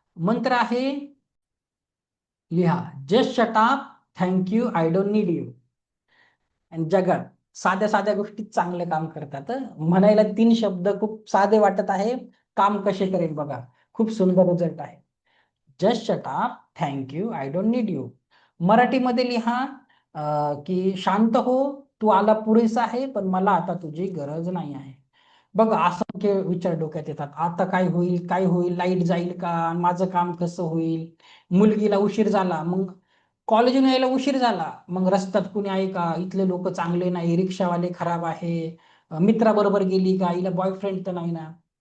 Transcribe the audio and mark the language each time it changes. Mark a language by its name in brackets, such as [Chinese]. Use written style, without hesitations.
[Marathi] मंत्र आहे, लिहा, [English] Just shut up, thank you, I don't need you. [Marathi] आणि जगात साध्या साध्या गोष्टी चांगले काम करतात. म्हणायला 3 शब्द खूप साधे वाटत आहे, काम कसे करेल बघा, खूप सुंदर रिझल्ट आहे. [English] Just shut up, thank you, I don't need you. [Marathi] मराठीमध्ये लिहा की शांत हो, तू आला पुरेसा आहे, पण मला आता तुझी गरज नाही आहे. बघा असंख्य विचार डोक्यात येतात, आता काय होईल, काय होईल, लाईट जाईल का, माझं काम कसं होईल, मुलगीला उशीर झाला, मग कॉलेजून यायला उशीर झाला, मग रस्त्यात कुणी आहे का, इथले लोक चांगले नाही, रिक्षावाले खराब आहे, मित्राबरोबर गेली का, हिला बॉयफ्रेंड तर नाही ना.